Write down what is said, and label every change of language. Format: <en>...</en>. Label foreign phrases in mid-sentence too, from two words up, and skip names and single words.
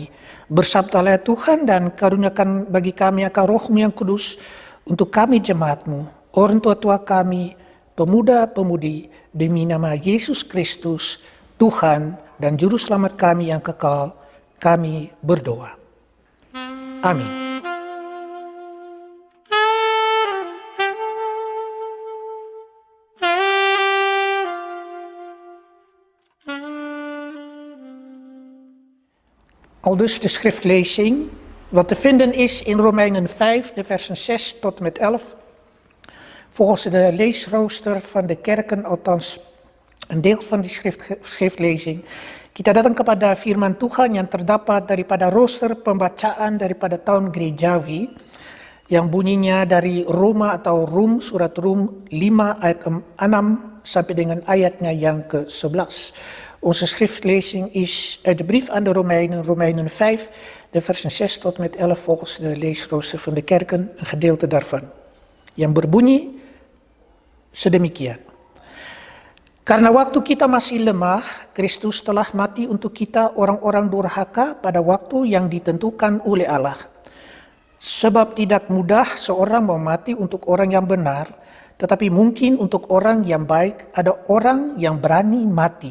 <id>Bersabdalah Tuhan dan karuniakan bagi kami akan Roh-Mu yang kudus untuk kami jemaat-Mu, orang tua-tua kami, pemuda-pemudi, demi nama Yesus Kristus, Tuhan dan Juru Selamat kami yang kekal, kami berdoa. Amin.</id> <nl>Aldus de schriftlezing, wat te vinden is in Romeinen 5, de versen 6 tot en met 11. Volgens de leesrooster van de kerken, althans een deel van die schriftlezing.</nl> <id>Kita datang kepada firman Tuhan yang terdapat daripada roster pembacaan daripada tahun gerejawi, yang bunyinya dari Roma atau Rum, surat Rum 5 ayat 6 sampai dengan ayatnya yang ke-11.</id> <nl>Onze schriftlezing is uit de brief aan de Romeinen, Romeinen 5, de versen 6 tot met 11 volgens de leesrooster van de kerken, een gedeelte daarvan.</nl> <id>Yang berbunyi sedemikian. Karena waktu kita masih lemah, Kristus telah mati untuk kita orang-orang durhaka pada waktu yang ditentukan oleh Allah. Sebab tidak mudah seorang mau mati untuk orang yang benar, tetapi mungkin untuk orang yang baik ada orang yang berani mati.</id>